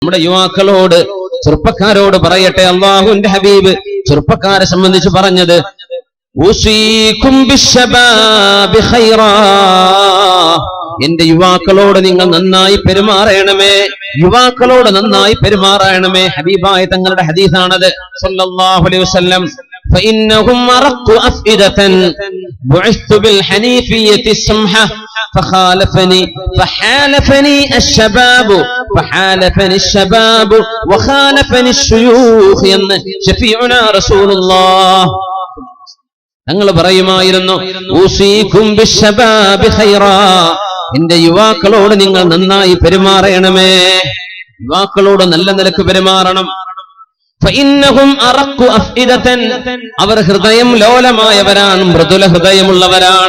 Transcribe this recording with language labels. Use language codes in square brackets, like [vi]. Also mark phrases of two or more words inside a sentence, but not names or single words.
[ml] നമ്മുടെ യുവാക്കളോട്, ചെറുപ്പക്കാരോട് പറയട്ടെ, അല്ലാഹുവിന്റെ ഹബീബ് ചെറുപ്പക്കാരെ സംബന്ധിച്ച് പറഞ്ഞത്, [ar] أوصيكم بالشباب خيرا, [ml] എന്റെ യുവാക്കളോട് നിങ്ങൾ നന്നായി പെരുമാറണമേ, യുവാക്കളോട് നന്നായി പെരുമാറണമേ. ഹബീബായ തങ്ങളുടെ ഹദീസാണത് [ar] صلى الله عليه وسلم. فإنهم أرق أفئدة بعثت بالحنيفية السمحة فحالفني الشباب وخالفني الشيوخ [ml] എന്ന് [ar] شفيعنا رسول الله [ml] തങ്ങൾ പറയുമായിരുന്നു, [ar] أوصيكم بالشباب خيرا, [ml] എന്റെ യുവാക്കളോട് നിങ്ങൾ നന്നായി പെരുമാറണമേ, യുവാക്കളോട് നല്ല നിലക്ക് പെരുമാറണം. അവർ ഹൃദയം ലോലമായവരാണ്, മൃദുല ഹൃദയമുള്ളവരാണ്.